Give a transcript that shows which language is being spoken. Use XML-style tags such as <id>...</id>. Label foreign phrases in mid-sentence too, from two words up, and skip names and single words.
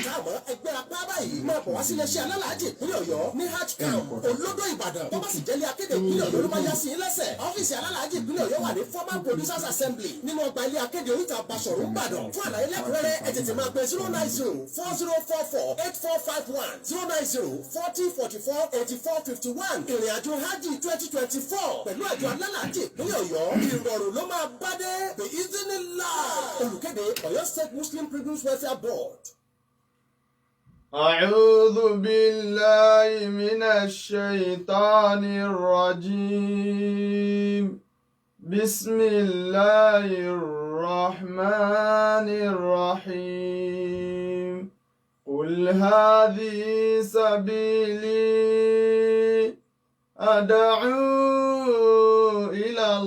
<yo>káàmọ́ ẹgbẹ́ apá báyìí máa bọ̀ wá sí iléeṣẹ́ alálàájì ìpínlẹ̀ Ọ̀yọ́ ní</yo> <en>hajj camp</en> <yo>olódò Ìbàdàn tó bá sì jẹ́lé akéde ìpínlẹ̀ Ọ̀yọ́ ló bá yá sí lẹ́sẹ̀ ọ́fíìsì alálàájì ìpínlẹ̀ Ọ̀yọ́ wà ní</yo> <en>former producers assembly</en> <yo>nínú ọgbà ilé akéde oríta Basọ̀rún Ìbàdàn fún àlàyé lẹ́kùnrẹ́rẹ́ ẹ tètè máa pe 09040448451 09040448451 ìrìn àjò hajj 2024 pẹ̀lú àjọ alálàájì ìpínlẹ̀ Ọ̀yọ́ ìrọ̀rùn ló máa bá dé</yo> <en>the Iznillah</en> <yo>olùkéde Ọ̀yọ́ State Muslim Pilgrims Welfare Board.</yo> <ar>أعوذ بالله من الشيطان الرجيم بسم الله الرحمن الرحيم قل هذه سبيلي أدعو إلى</ar>